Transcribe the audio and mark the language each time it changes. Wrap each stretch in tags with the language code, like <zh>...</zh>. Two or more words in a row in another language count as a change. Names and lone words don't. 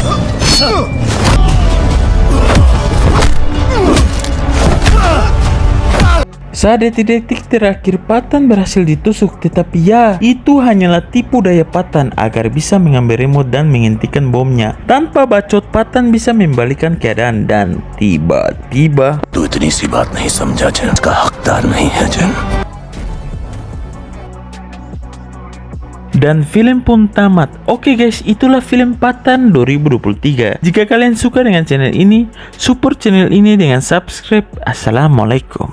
<id>Saat detik-detik terakhir, Patan berhasil ditusuk, tetapi ya, itu hanyalah tipu daya Patan agar bisa mengambil remote dan menghentikan bomnya. Tanpa bacot, Patan bisa membalikan keadaan dan tiba-tiba</id> <hi>तू इतनी सी बात नहीं समझा जिन का हकदार नहीं है जिन</hi> <id>dan film pun tamat. Oke guys, itulah film Patan 2023. Jika kalian suka dengan channel ini, support channel ini dengan subscribe. Assalamualaikum.</id>